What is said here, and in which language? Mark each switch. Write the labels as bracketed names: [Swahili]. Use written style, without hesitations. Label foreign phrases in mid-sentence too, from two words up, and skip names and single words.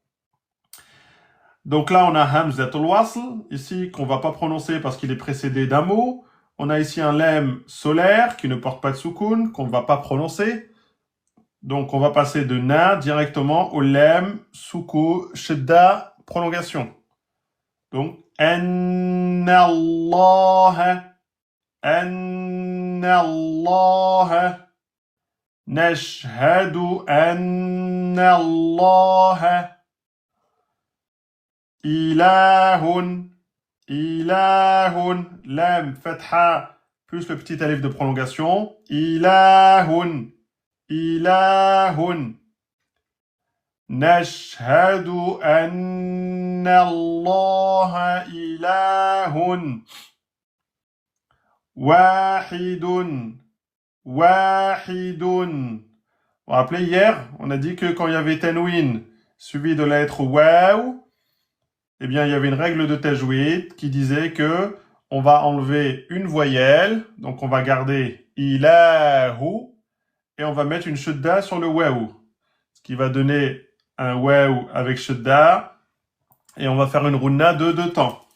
[French] Donc là, on a [Arabic] همزة الوصل, [French] ici, qu'on ne va pas prononcer parce qu'il est précédé d'un mot. On a ici un lem solaire qui ne porte pas de soukoun, qu'on ne va pas prononcer. Donc on va passer de na directement au lem, soukou, shedda, prolongation. Donc, [Arabic] أن الله أن الله نشهد أن الله إله إله لام فتحة, [French] plus le petit alif de prolongation, [Arabic] إله إله. نشهد أن الله إله واحد واحد. [French] Vous vous rappelez hier, on a dit que quand il y avait tanwin suivi de la lettre waw, eh bien il y avait une règle de tajwid qui disait que on va enlever une voyelle, donc on va garder ilahu et on va mettre une shadda sur le waw, ce qui va donner un waw avec shadda, et on va faire une runna de deux temps.